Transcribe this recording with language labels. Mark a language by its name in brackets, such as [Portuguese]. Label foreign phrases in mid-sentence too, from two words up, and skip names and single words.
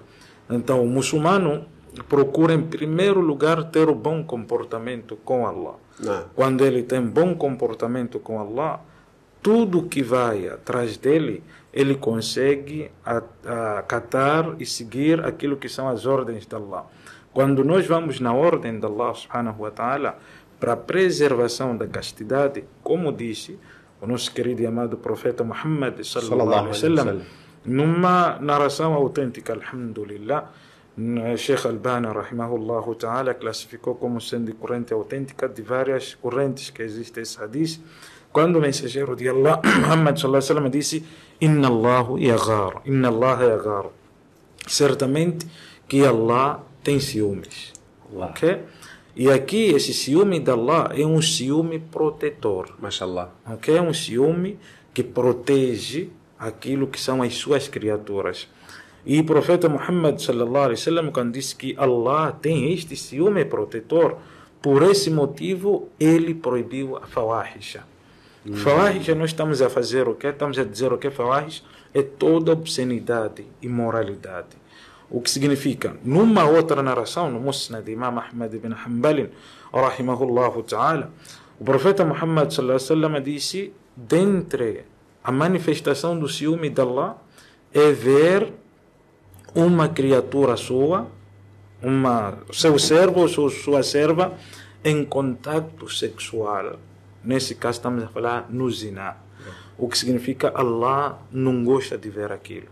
[Portuguese] Então, o muçulmano procura em primeiro lugar ter o bom comportamento com Allah. Quando ele tem bom comportamento com Allah, tudo que vai atrás dele, ele consegue acatar e seguir aquilo que são as ordens de Allah. Quando nós vamos na ordem de Allah [Arabic] سبحانه وتعالى [Portuguese] para a preservação da castidade, como disse o nosso querido e amado profeta Muhammad [Arabic] صلى الله عليه وسلم, [Portuguese] numa narração autêntica, alhamdulillah, Sheikh Albani [Arabic] رحمه الله تعالى [Portuguese] classificou como sendo corrente autêntica de várias correntes que existem esse hadith, quando o mensageiro de Allah Muhammad [Arabic] صلى الله عليه وسلم [Portuguese] disse: [Arabic] إن الله يغار، إن الله يغار, [Portuguese] certamente que Allah tem ciúmes. Okay? E aqui esse ciúme de Allah é um ciúme protetor. Mashallah. Okay? É um ciúme que protege aquilo que são as suas criaturas. E o profeta Muhammad [Arabic] صلى الله عليه وسلم, [Portuguese] quando disse que Allah tem este ciúme protetor, por esse motivo ele proibiu a fawahisha. Fawahisha, nós estamos a fazer o quê? Estamos a dizer o que fawahisha é toda obscenidade, imoralidade. O que significa, numa outra narração, no Musnad de Imam Ahmad ibn Hanbal, [Arabic] رحمه الله تعالى, [Portuguese] o profeta Muhammad [Arabic] صلى الله عليه وسلم [Portuguese] disse: dentre a manifestação do ciúme de Allah é ver uma criatura sua, seu servo ou sua serva, em contato sexual. Nesse caso estamos a falar no zina. O que significa, Allah não gosta de ver aquilo.